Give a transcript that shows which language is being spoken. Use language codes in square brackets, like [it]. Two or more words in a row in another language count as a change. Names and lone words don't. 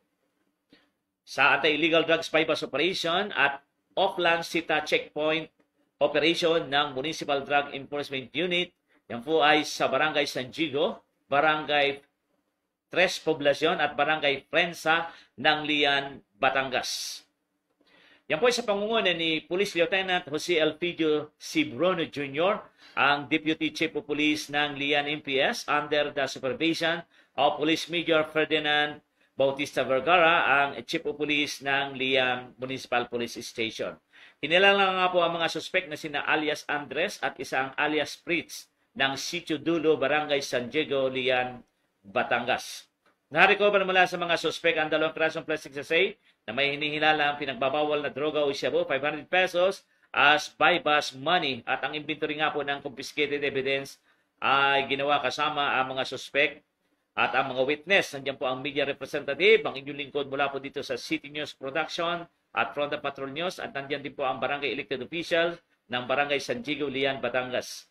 [tl] Sa [en] anti-illegal drugs bypass operation [tl] at Oakland Sita Checkpoint Operation ng Municipal Drug Enforcement Unit, yan po ay sa Barangay San Gigo, Barangay Tres Poblacion at Barangay Prensa ng Lian, Batangas. Yan po ay sa pangunguna ni Police Lieutenant Jose Elpidio C. Bruno Jr., ang [en] Deputy Chief of Police [tl] ng Lian MPS [en] under the supervision of [tl] Police Major Ferdinand Bautista Vergara, ang [en] Chief of Police [tl] ng Lian Municipal Police Station. Kinilala nga po ang mga suspek na sina alias Andres at isang alias Fritz ng Sitio Dulo, Barangay San Diego, Lian, Batangas. Na-recover mula sa mga suspek ang 2 pirasong [en] plastic sachet [tl] na may hinihilala ang pinagbabawal na droga o shabu, 500 [en] pesos as bypass money, [tl] at ang inventory nga po ng [en] confiscated evidence [tl] ay ginawa kasama ang mga suspek at ang mga witness. Nandiyan po ang [en] media representative, [tl] ang inyong lingkod mula po dito sa City News Production at Fronda Patrol News, at nandiyan din po ang barangay [en] elected official [tl] ng Barangay San Diego, Lian, Batangas.